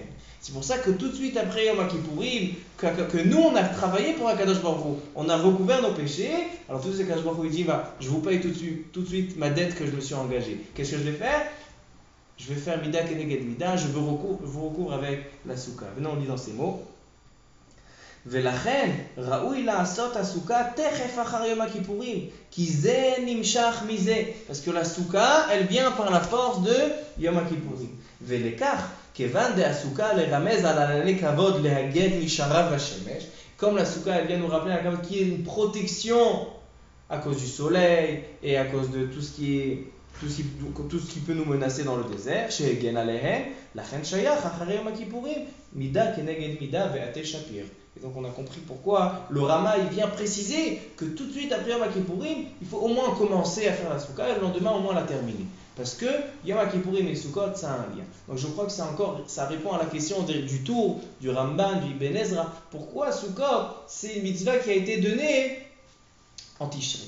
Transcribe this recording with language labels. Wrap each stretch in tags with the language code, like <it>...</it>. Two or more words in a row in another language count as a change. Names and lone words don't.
<fr>C'est pour ça que tout de suite après</fr> <he>יום כיפורים,</he> <fr>que nous on a travaillé pour</fr> <he>הקדוש ברוך הוא,</he> <fr>on a recouvert nos péchés. Alors tout de suite</fr> <he>הקדוש ברוך הוא</he> <fr>dit, je vous paye tout de suite ma dette que je me suis engagé. Qu'est-ce que je vais faire? Je vais faire</fr> <he>מידה כנגד מידה,</he> <fr>je vous recouvre avec la souka. Venons, on lit dans ces mots.</fr> <he>ולכן ראוי לעשות הסוכה תכף אחר יום הכיפורים, כי זה נמשך מזה.</he> <fr>Parce que la souka, elle vient par la force de</fr> <he>יום הכיפורים. ולכך, כיוון דהסוכה לרמז על ענני כבוד להגן משרב השמש,</he> <fr>comme la souka, elle vient nous rappeler un kavod qui est une protection à cause du soleil et à cause de tout ce qui peut nous menacer dans le désert,</fr> <he>שהגן עליהם, לכן שייך אחרי יום הכיפורים, מידה כנגד מידה ועטה שפיר.</he> <fr>Et donc on a compris pourquoi le Rama il vient préciser que tout de suite après</fr> <he>יום כיפורים,</he> <fr>il faut au moins commencer à faire la Souka et le lendemain au moins la terminer. Parce que</fr> <he>יום כיפורים</he> <fr>et Sukkot, ça a un lien. Donc je crois que ça répond à la question du tour, du Ramban, du Ibn Ezra. Pourquoi Sukkot, c'est une mitzvah qui a été donnée en Tishrei?</fr>